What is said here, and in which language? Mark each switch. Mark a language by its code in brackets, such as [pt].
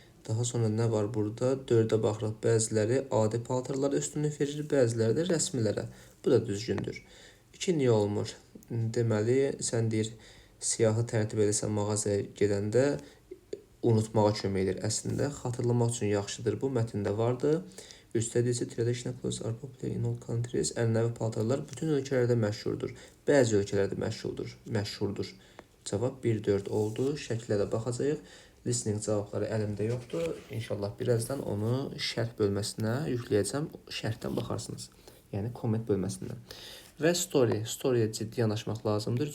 [az] Daha sonra nə var burada? 4-ə baxırıq, bəziləri adi paltarlara üstünlük verir, bəziləri də rəsmilərə. Bu da düzgündür. 2 niyə olmur? Deməli, sən deyir, siyahı tərtib edirsən mağazaya gedəndə unutmağa kömək edir əslində. Xatırlamaq üçün yaxşıdır, bu mətndə vardı. [en] Üstədici traditional clothes are popular in all countries. [az] Ənənəvi paltarlar bütün ölkələrdə məşhurdur. Bəzi ölkələrdə məşhurdur. Cavab 1-4 oldu. Şəklə də baxacağıq. Listening cavabları əlimdə yoxdur. İnşallah birazdan onu şərh bölməsinə yükləyəcəm. Şərhdən baxarsınız. Yəni, komment bölməsindən. Və story. Storyyə ciddi yanaşmaq lazımdır.